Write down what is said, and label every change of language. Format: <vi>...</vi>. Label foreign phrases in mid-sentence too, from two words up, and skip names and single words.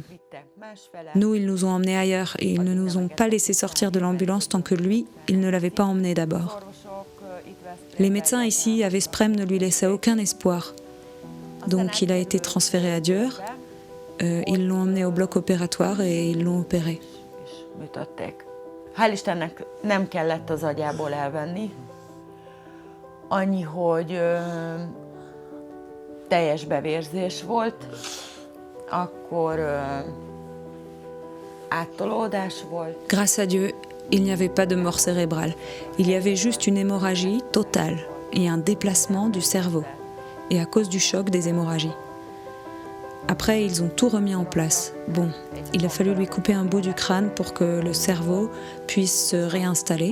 <fr>Nous, ils nous ont emmenés ailleurs et ils ne nous ont pas laissé sortir de l'ambulance tant que lui, il ne l'avait pas emmené d'abord. Les médecins ici à Veszprém ne lui laissaient aucun espoir. Donc il a été transféré à Győr, ils l'ont emmené au bloc opératoire et ils l'ont opéré.</fr> <hu>Hál' Istennek nem kellett az agyából elvenni. Annyi, hogy teljes bevérzés volt, akkor áttolódás volt.</hu> <fr>Grâce à Dieu, il n'y avait pas de mort cérébrale. Il y avait juste une hémorragie totale et un déplacement du cerveau. Et à cause du choc des hémorragies. Après, ils ont tout remis en place. Bon, il a fallu lui couper un bout du crâne pour que le cerveau puisse se réinstaller.</fr>